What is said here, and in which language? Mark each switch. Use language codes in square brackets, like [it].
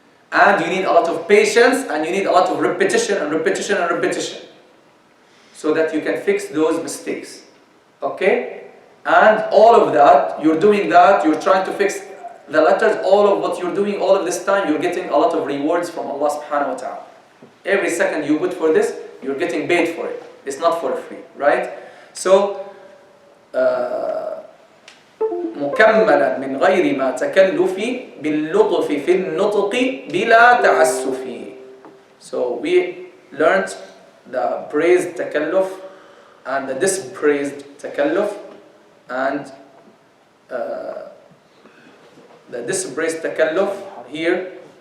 [en] And you need a lot of patience, and you need a lot of repetition and repetition and repetition, so that you can fix those mistakes. Okay? And all of that, you're doing that, you're trying to fix the letters, all of what you're doing all of this time, you're getting a lot of rewards from Allah subhanahu wa ta'ala. Every second you put for this, you're getting paid for it. It's not for free, right? [ar] So, مكملا من غير ما تكلف باللطف في النطق بلا تعسف. [en] So we learned the praised takalluf and the dispraised takalluf, and the dispraised takalluf here.